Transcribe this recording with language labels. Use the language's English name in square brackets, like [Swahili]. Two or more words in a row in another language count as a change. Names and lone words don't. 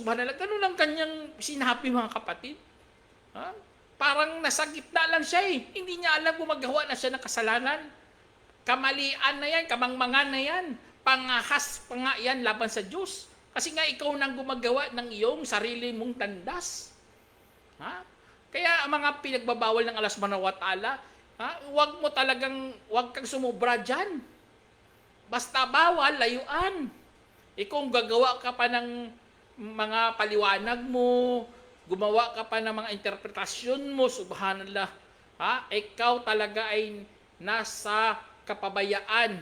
[Filipino] Subhanallah, ganun lang kanyang sinabi, mga kapatid. Parang nasa gitna lang siya eh. Hindi niya alam gumagawa na siya ng kasalanan. Kamalian na yan, kamangmangan na yan. Pangahas pa nga yan laban sa Diyos. Kasi nga ikaw nang gumagawa ng iyong sarili mong tandas. Kaya ang mga pinagbabawal ng Allah [Arabic] سبحانه وتعالى, [Filipino] huwag kang sumubra dyan. Basta bawal, layuan. Kung gagawa ka pa ng mga paliwanag mo, gumawa ka pa ng mga interpretasyon mo, subhanallah, ikaw talaga ay nasa kapabayaan.